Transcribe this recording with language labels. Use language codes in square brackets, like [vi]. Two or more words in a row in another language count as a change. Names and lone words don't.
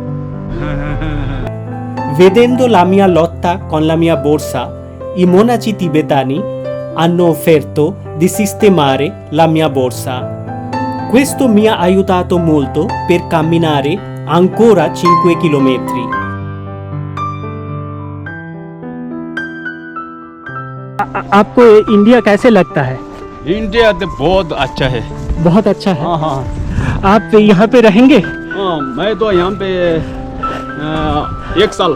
[it] Vedendo la mia lotta con la mia borsa, i monaci tibetani hanno offerto di sistemare la mia borsa. Questo mi ha aiutato molto per camminare ancora 5 chilometri. [hi] आपको इंडिया कैसे लगता है? इंडिया तो बहुत अच्छा है। बहुत अच्छा है। हाँ हाँ आप यहाँ पे रहेंगे? हाँ, मैं तो यहाँ पे 1 साल।